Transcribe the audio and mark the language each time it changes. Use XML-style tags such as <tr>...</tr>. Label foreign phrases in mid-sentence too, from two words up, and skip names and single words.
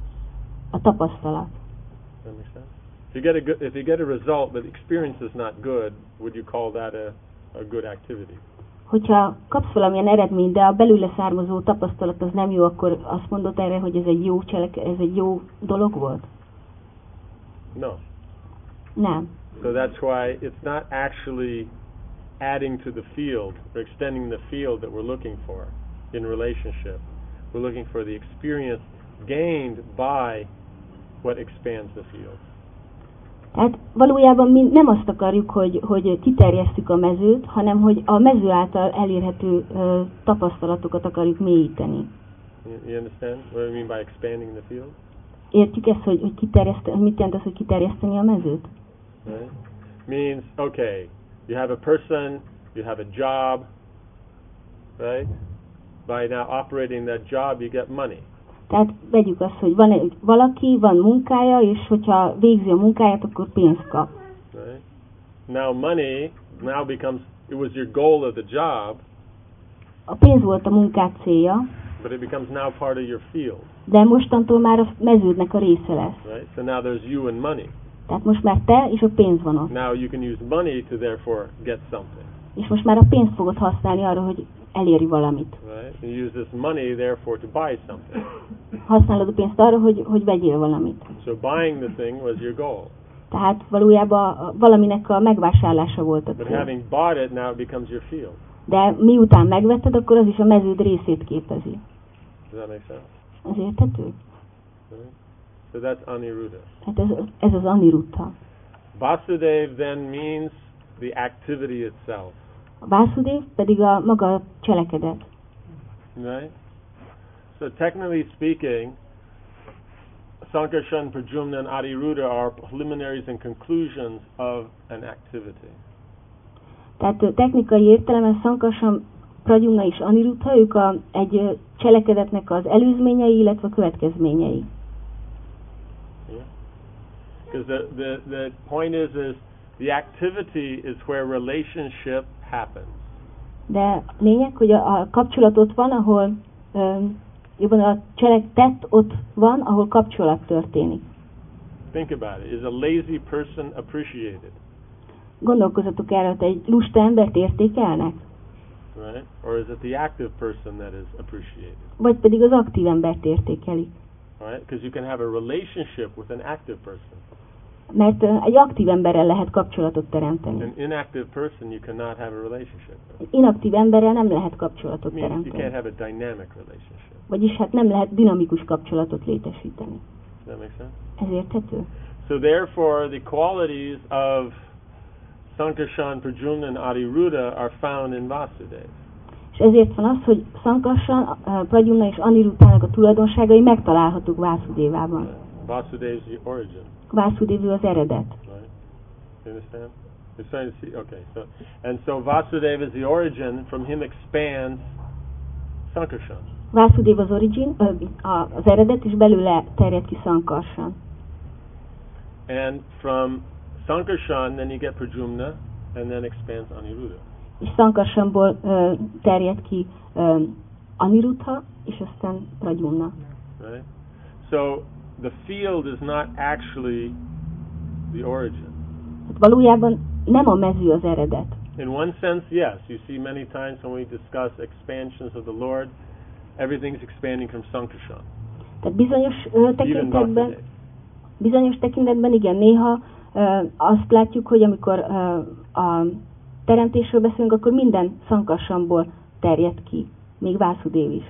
<hu>a tapasztalat.</hu> <en>Does that make sense? If you get a result but the experience is not good, would you call that a good activity?</en> <hu>Hogyha kapsz valamilyen eredményt, de a belőle származó tapasztalat az nem jó, akkor azt mondod erre, hogy ez egy jó dolog volt?</hu> <en>No.</en> <hu>Nem.</hu> <en>So that's why it's not actually adding to the field or extending the field that we're looking for in relationship. We're looking for the experience gained by what expands the field.</en> <hu>Tehát valójában mi nem azt akarjuk, hogy kiterjesszük a mezőt, hanem hogy a mező által elérhető tapasztalatokat akarjuk mélyíteni.</hu> <en>You understand what I mean by expanding the field?</en> <hu>Értjük ezt, hogy mit jelent az, hogy kiterjeszteni a mezőt?</hu> <en>Right? Means, okay, you have a person, you have a job, right? By now operating that job, you get money.</en> <hu>Tehát vegyük azt, hogy van valaki, van munkája, és hogyha végzi a munkáját, akkor pénzt kap.</hu> <en>Right? Now money becomes, it was your goal of the job,</en> <hu>A pénz volt a munkát célja,</hu> <en>but it becomes now part of your field.</en> <hu>de mostantól már a meződnek a része lesz.</hu> <en>Right? So now there's you and money.</en> <hu>Tehát most már te és a pénz van ott.</hu> <en>Now you can use money to therefore get something.</en> <hu>És most már a pénzt fogod használni arra, hogy elérj valamit.</hu> <en>Right? You use this money therefore to buy something.</en> <hu>Használod a pénzt arra, hogy vegyél valamit.</hu> <en>So buying the thing was your goal.</en> <hu>Tehát valójában valaminek a megvásárlása volt a</hu> <en>But</en> <hu>cél.</hu> <en>having bought it, now it becomes your field.</en> <hu>De miután megvetted, akkor az is a meződ részét képezi.</hu> <en>Does that make sense?</en> <hu>Ez érthető?</hu> <en>Right? So that's Aniruddha.</en> <hu>Hát ez az Aniruddha.</hu> <en>Vasudev then means the activity itself.</en> <hu>A Vászudév pedig a maga cselekedet.</hu> <en>Right? So technically speaking, Sankarshan, Pradyumna, and Aniruddha are preliminaries and conclusions of an activity.</en> <hu>Tehát technikai értelemben Sankarshan, Pradyumna és Aniruddha, ők egy cselekedetnek az előzményei, illetve a következményei.</hu> <en>Because the point is the activity is where relationship happens.</en> <hu>De lényeg, hogy a kapcsolat ott van, ahol jobban a tett ott van, ahol kapcsolat történik.</hu> <en>Think about it. Is a lazy person appreciated?</en> <hu>Gondolkozzatok erre, hogy egy lusta embert értékelnek?</hu> <en>Right? Or is it the active person that is appreciated?</en> <hu>Vagy pedig az aktív embert értékelik?</hu> <en>Right? Because you can have a relationship with an active person.</en> <hu>Mert egy aktív emberrel lehet kapcsolatot teremteni.</hu> <en>An inactive person you cannot have a relationship with.</en> <hu>Egy inaktív emberrel nem lehet kapcsolatot</hu> <en>It means you</en> <hu>teremteni.</hu> <en>can't have a dynamic relationship.</en> <hu>Vagyis hát nem lehet dinamikus kapcsolatot létesíteni.</hu> <en>Does that make sense?</en> <hu>Ez érthető?</hu> <en>So therefore, the qualities of Sankarshan, Pradyumna, and Aniruddha are found in Vasudeva.</en> <hu>És ezért van az, hogy Sankarshan, Pradyumna és Aniruddhának a tulajdonságai megtalálhatók Vásudévában.</hu> <en>Vasudeva is the origin.</en> <hu>Vásudév az eredet.</hu> <en>Right? You understand? You're starting to see. Okay. So Vasudeva is the origin. From him expands Sankarshan.</en> <hu>Vásudév az origin, az eredet, és belőle terjed ki Sankarshan.</hu> <en>And from Sankarshan, then you get Pradyumna, and then expands Aniruddha.</en> <hu>És Sankarshanból terjed ki Aniruddha, és aztán Pradyumna.</hu> <en>Right? So the field is not actually the origin.</en> <hu>Hát valójában nem a mező az eredet.</hu> <en>In one sense, yes. You see many times when we discuss expansions of the Lord, everything's expanding from Sankarshan.</en> <hu>Tehát bizonyos tekintetben igen, néha azt látjuk, hogy amikor a teremtésről beszélünk, akkor minden Sankarshanból terjed ki, még Vásudév is.</hu>